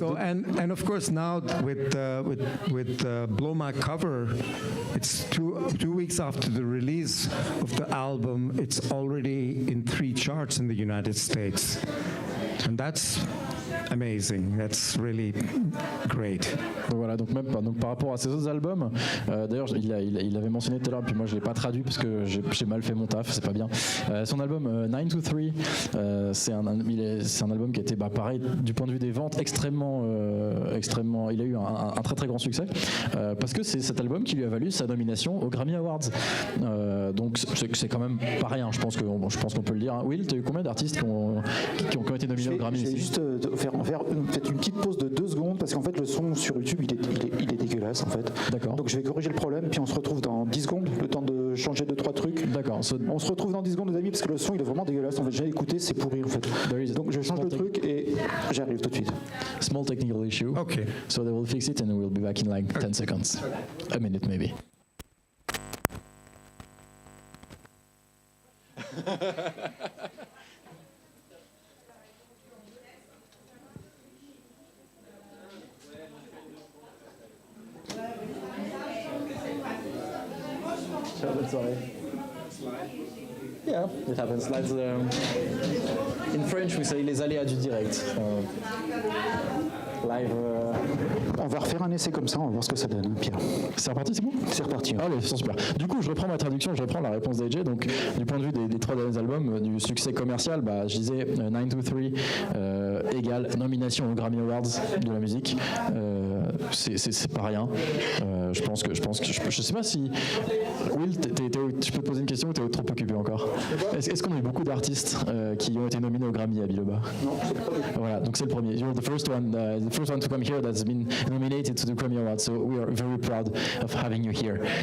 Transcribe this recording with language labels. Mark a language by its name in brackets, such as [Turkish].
[English] and of course now with Blow My Cover, it's two weeks after the release of the album, it's already in 3 charts in the United States, and that's amazing. That's really great. [French] Donc voilà, donc par rapport à ses autres albums, d'ailleurs il avait mentionné tout à l'heure, puis moi je l'ai pas traduit parce que j'ai mal fait mon taf, c'est pas bien. Son album 9 to 3, c'est un album qui a été pareil du point de vue des ventes extrêmement, il a eu un très très grand succès parce que c'est cet album qui lui a valu sa nomination aux Grammy Awards. Donc c'est quand même pas rien, je pense qu'on peut le dire. Hein. Will, tu as eu combien d'artistes qui ont été nominés aux Grammy? Je vais juste faire une petite pause de 2 secondes parce qu'en fait le son sur YouTube il est dégueulasse en fait. D'accord. Donc je vais corriger le problème puis on se retrouve dans 10 secondes, le temps de changer 2-3 trucs. D'accord. On se retrouve dans 10 secondes les amis parce que le son il est vraiment dégueulasse en fait. J'ai écouté, c'est pourri en fait. Donc je change le truc et j'arrive tout de suite. [English] Small technical issue. Okay. So they will fix it and we'll be back in like 10 seconds. A minute maybe. Sorry. Yeah, it happens. That's, in French, we say [French] les aléas du direct. [English] Live. [French] On va refaire un essai comme ça, on va voir ce que ça donne, hein, Pierre. C'est reparti, c'est bon? C'est reparti. Allez, c'est super. Du coup, je reprends ma traduction, je reprends la réponse d'AJ. Donc, du point de vue des 3 derniers albums, du succès commercial, je disais 9 to 3 égale nomination aux Grammy Awards de la musique. C'est pas rien. Je pense que je sais pas si Will, je peux te poser une question ou t'es trop occupé encore? Est-ce qu'on a eu beaucoup d'artistes qui ont été nominés aux Grammy à Bilobatv? Non, c'est le premier. Voilà, donc c'est le premier. [English] You're the first one to come here that's been nominated to the Grammy Awards, so we are very proud of having you here.